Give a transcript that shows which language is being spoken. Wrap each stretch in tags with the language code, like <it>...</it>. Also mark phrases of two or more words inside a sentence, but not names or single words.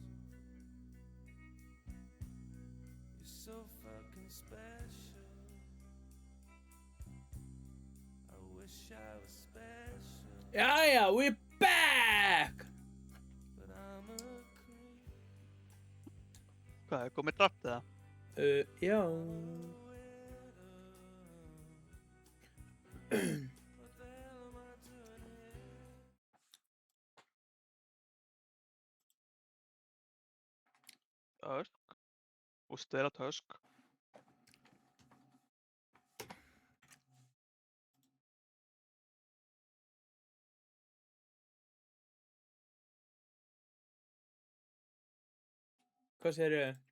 <en>You're so fucking special. I wish I was special,</en> <is>Jæja,</is> <en>we're back! but I'm a creep.</en> <is>Hvað, er komið draft eða? Já.</is> <en>What the hell am I doing here?</en> <is>Tusk. Úst vera Tusk. Hvað segirðu?</is>